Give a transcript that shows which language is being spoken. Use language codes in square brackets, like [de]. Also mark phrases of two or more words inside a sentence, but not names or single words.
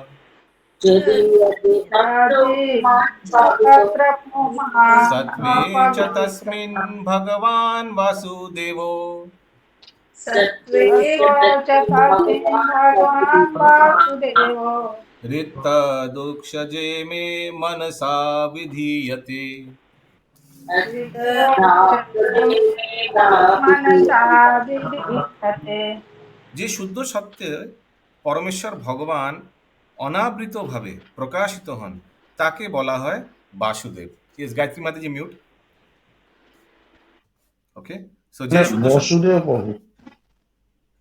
[sa] सत्वे च तस्मिन् भगवान् वासुदेवो रिक्तदुक्षजे मे मनसा विधीयते। [bn] যে শুদ্ধ সত্যে পরমেশ্বর ভগবান অনাবৃতভাবে প্রকাশিত হন তাকে বলা হয় বাসুদেব। ইয়েস, গায়ত্রী মাতাজি মিউট। [en] okay, so [bn] যে শুদ্ধ বসুদেব, হ্যাঁ কারেক্ট।